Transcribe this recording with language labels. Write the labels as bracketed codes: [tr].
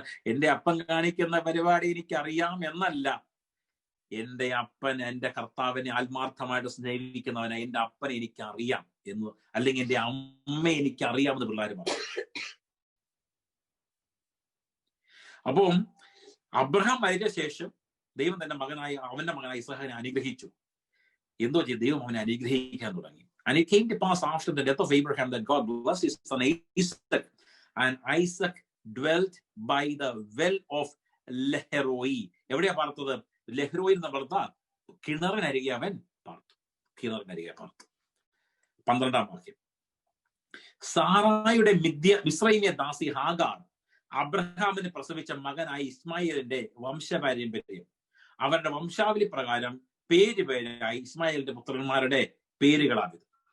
[ml] എന്റെ അപ്പൻ കാണിക്കുന്ന പരിപാടി എനിക്കറിയാം എന്നല്ല, എന്റെ അപ്പൻ എന്റെ കർത്താവിനെ ആത്മാർത്ഥമായിട്ട് സ്നേഹിക്കുന്നവനാ. എന്റെ അപ്പനെ എനിക്കറിയാം എന്ന്, അല്ലെങ്കിൽ എന്റെ അമ്മയെ എനിക്കറിയാമെന്ന് പിള്ളേർ പറയും. അപ്പം അബ്രഹാം മരിച്ച ശേഷം ദൈവം അവന്റെ മകനായ ഇസ്ഹാക്കിനെ അനുഗ്രഹിച്ചു. എന്തോ ചെയ്തു? ദൈവം അവനെ അനുഗ്രഹിക്കാൻ തുടങ്ങി. [en] And it came to pass after the death of Abraham that God blessed his son Isaac, and Isaac dwelt by the well of Leheroi. [ml] എവിടെയാ പാർത്തത്? ലെഹ്രോയിൽ നിന്ന് പാർത്ത കിണറിനരികെ അവൻ പാർത്തു. 12-ാം വാക്യം. സാറായുടെ മിസ്രൈമ്യ ദാസി ഹാഗാർ അബ്രഹാമിന് പ്രസവിച്ച മകനായ ഇസ്മായിലിന്റെ വംശപാരമ്പര്യം, അവരുടെ വംശാവലി പ്രകാരം പേരായി ഇസ്മായിലിന്റെ പുത്രന്മാരുടെ പേരുകളാണിത്.